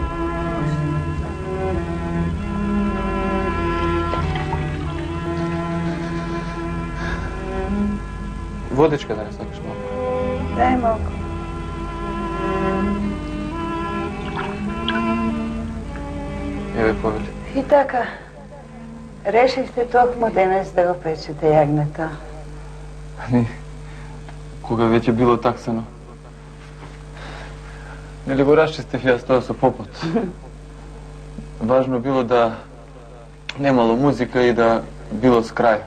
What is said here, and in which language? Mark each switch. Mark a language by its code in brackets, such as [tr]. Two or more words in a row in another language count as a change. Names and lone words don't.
[mk] Vodička da ne sakaš malo. Daj malko. Evo poveli. I така, решихте токмо денес да го печете јагнето. Ами, кога веќе било таксано. Нели го расчистив јас тоа со попот. Важно било да немало музика и да било с крај.